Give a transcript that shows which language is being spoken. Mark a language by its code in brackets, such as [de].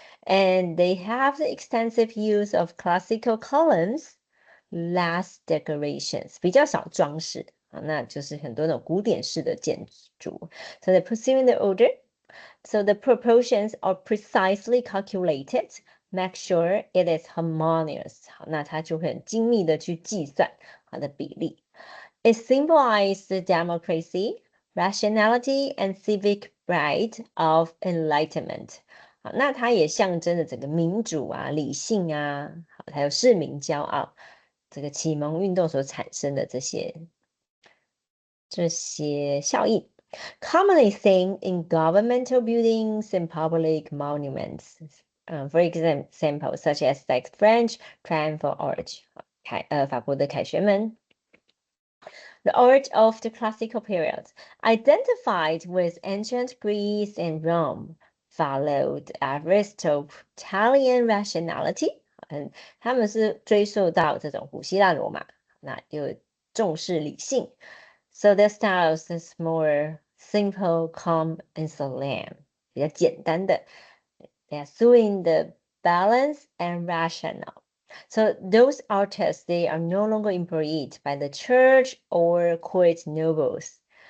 [en] And they have the extensive use of classical columns, less decorations, [zh] 比较少装饰，那就是很多那种古典式的建筑. [en] So they're pursuing the order. So the proportions are precisely calculated. Make sure it is harmonious. [zh] 好，那它就会很精密的去计算它的比例. [en] It symbolizes the democracy, rationality, and civic pride of enlightenment. [zh] 好，那它也象征着整个民主啊、理性啊，还有市民骄傲，这个启蒙运动所产生的这些效应. [en] Commonly seen in governmental buildings and public monuments. For example, such as like French Triumphal Arch, 法国的凯旋门. The art of the classical period, identified with ancient Greece and Rome, followed Aristotelian rationality. [zh] 他们是追溯到这种古希腊罗马，那就重视理性. [en] So their styles is more simple, calm, and solemn. [zh] 比较简单的. [en] They are suing the balance and rational. So those artists, they are no longer employed by the church or court nobles.